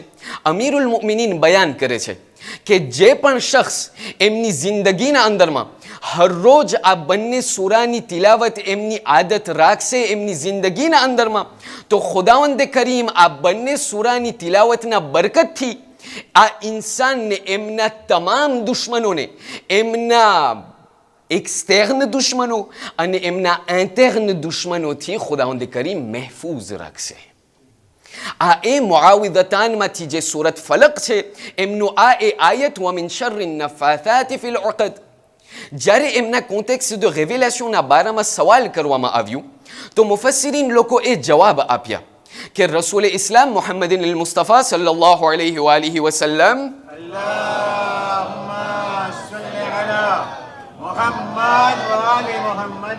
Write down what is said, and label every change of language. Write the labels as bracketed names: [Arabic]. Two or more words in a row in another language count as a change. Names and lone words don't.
[Gujarati] અમીરુલ મુમિનીન બયાન કરે છે કે જે પણ શખ્સ એમની જિંદગીના અંદરમાં હરરોજ આ બંને સૂરાની તિલાવત એમની આદત રાખશે એમની જિંદગીના અંદરમાં, તો ખુદાવંદ કરીમ આ બંને સૂરાની તિલાવતના બરકતથી આ ઇન્સાનને એમના તમામ દુશ્મનોને, એમના એક્સટર્ન દુશ્મનો અને એમના ઇન્ટર્ન દુશ્મનોથી ખુદાવંદ કરીમ મહેફૂઝ રાખશે. આ એ મુઆવિદતાનમાંથી જે સૂરત ફલક છે એમનું આ એ આયત [Arabic] وَمِن شَرِّ النَّفَّاثَاتِ فِي الْعُقَدِ. [Gujarati] જ્યારે એમના [French] contexte de révélation [Gujarati] બારામાં સવાલ કરવામાં આવ્યું તો મુફસ્સિરીન લોકો એ જવાબ આપ્યા કે રસૂલ ઇસ્લામ મુહમ્મદિન અલ મુસ્તફા [Arabic] صلى الله عليه وآله وسلم اللهم صل على محمد وآل محمد.